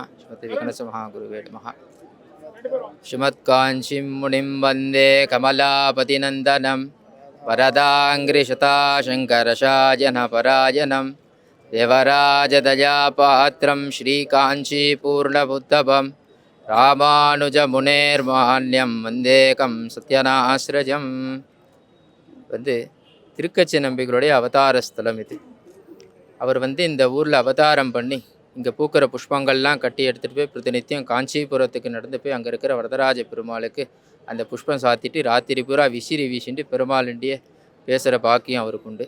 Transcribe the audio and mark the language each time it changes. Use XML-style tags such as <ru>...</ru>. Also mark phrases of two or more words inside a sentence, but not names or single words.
<sa>श्रीमते विघ्नस महागुरुवे नमः। श्रीमत्काञ्चीं मुनिं वन्दे कमलापतिनन्दनं वरदाङ्घ्रिशताशङ्करशायनपरायणं देवराजदयापात्रं श्रीकाञ्चीपूर्णबुद्धभं रामानुजमुनेर्मान्यं वन्देकं सत्यनाश्रजम्.</sa> <ta>வந்து திருக்கச்சி நம்பிகளுடைய அவதார ஸ்தலம் இது. அவர் வந்து இந்த ஊரில் அவதாரம் பண்ணி இங்கே பூக்கிற புஷ்பங்கள்லாம் கட்டி எடுத்துகிட்டு போய் பிரதிநித்தியம் காஞ்சிபுரத்துக்கு நடந்து போய் அங்கே இருக்கிற வரதராஜ பெருமாளுக்கு அந்த புஷ்பம் சாத்திட்டு ராத்திரி பூரா விசிறி வீசிட்டு பெருமாளுண்டியே பேசுகிற பாக்கியம் அவருக்கு உண்டு.</ta>